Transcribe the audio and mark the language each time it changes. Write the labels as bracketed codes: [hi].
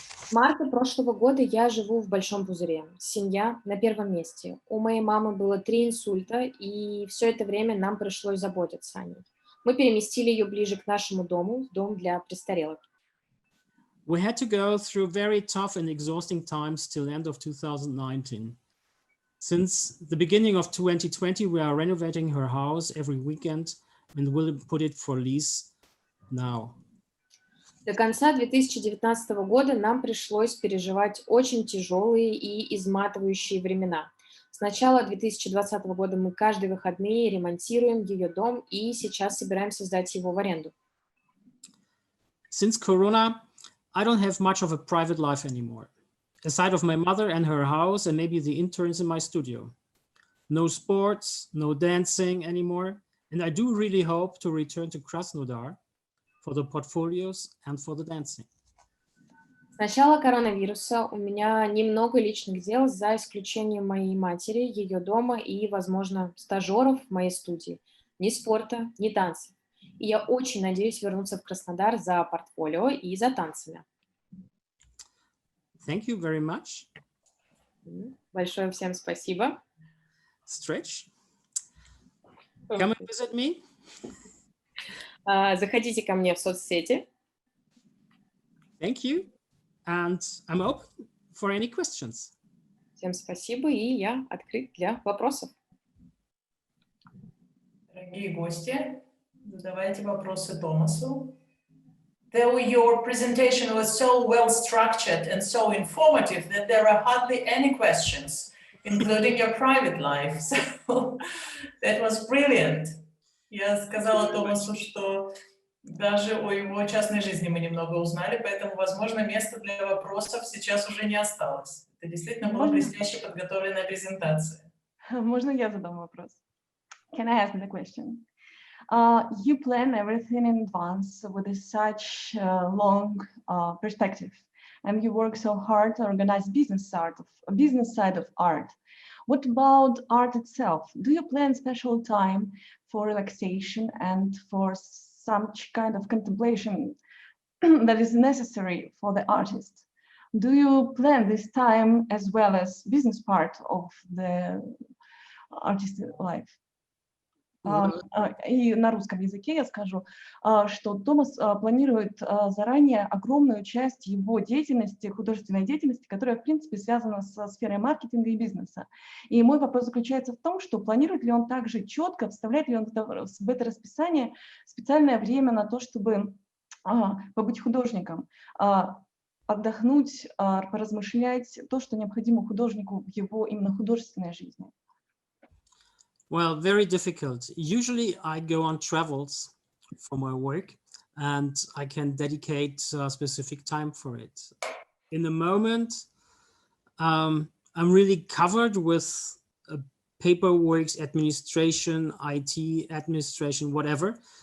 [ru] С марта прошлого года я живу в большом пузыре. Семья на первом месте. У моей мамы было 3 инсульта, и все это время нам пришлось заботиться о ней. Мы переместили ее ближе к нашему дому, в дом для престарелых. [en] We had to go through very tough and exhausting times till the end of 2019. Since the beginning of 2020, we are renovating her house every weekend and will put it for lease now. [ru] До конца 2019 года нам пришлось переживать очень тяжелые и изматывающие времена. С начала 2020 года мы каждые выходные ремонтируем ее дом и сейчас собираемся сдать его в аренду. [en] Since Corona, I don't have much of a private life anymore, aside of my mother and her house and maybe the interns in my studio. No sports, no dancing anymore, and I do really hope to return to Krasnodar for the portfolios and for the dancing. [ru] С начала коронавируса у меня немного личных дел, за исключением моей матери, ее дома и, возможно, стажеров в моей студии. Ни спорта, ни танцев. И я очень надеюсь вернуться в Краснодар за портфолио и за танцами. [en] Thank you very much. [ru] Большое всем спасибо. [en] Stretch. Come and visit me. [ru] Заходите ко мне в соцсети. [en] Thank you. And I'm open for any questions. [ru] Всем спасибо, и я открыт для вопросов. Дорогие гости, задавайте вопросы Томасу. [en] Though your presentation was so well structured and so informative that there are hardly any questions, including your private life. So that was brilliant. [ru] Я сказала Томасу, что даже о его частной жизни мы немного узнали, поэтому, возможно, места для вопросов сейчас уже не осталось. Это действительно была блестяще подготовленная презентация. Можно я задам вопрос? [en] Can I ask the question? You plan everything in advance with such long perspective, and you work so hard to organize business side of art. What about art itself? Do you plan special time for relaxation and for some kind of contemplation that is necessary for the artist? Do you plan this time as well as business part of the artist life? [ru] И на русском языке я скажу, что Томас планирует заранее огромную часть его деятельности, художественной деятельности, которая, в принципе, связана со сферой маркетинга и бизнеса. И мой вопрос заключается в том, что планирует ли он также четко, вставляет ли он в это расписание специальное время на то, чтобы побыть художником, отдохнуть, поразмышлять то, что необходимо художнику в его именно художественной жизни. [en] Well, very difficult. Usually I go on travels for my work and I can dedicate a specific time for it. In the moment, I'm really covered with paperwork, administration, IT administration, whatever.